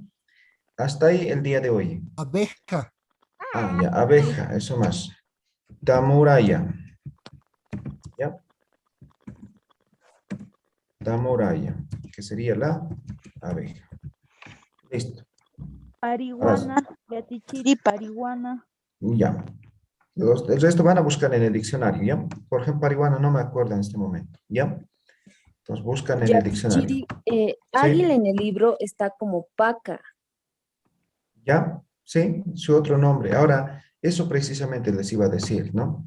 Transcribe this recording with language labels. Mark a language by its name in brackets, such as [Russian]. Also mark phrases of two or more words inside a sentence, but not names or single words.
[Spanish] Hasta ahí el día de hoy. Abeja. Ah, ya, abeja, eso más. Tamuraya, ¿ya? Tamuraya, que sería la abeja. Listo. Parihuana, Yatichiri, parihuana. Ya. El resto van a buscar en el diccionario, ¿ya? Por ejemplo, parihuana no me acuerdo en este momento, ¿ya? Entonces buscan en el diccionario. Yatichiri, águila en el libro está como paca. ¿Ya? Sí, su otro nombre. Ahora, eso precisamente les iba a decir, ¿no?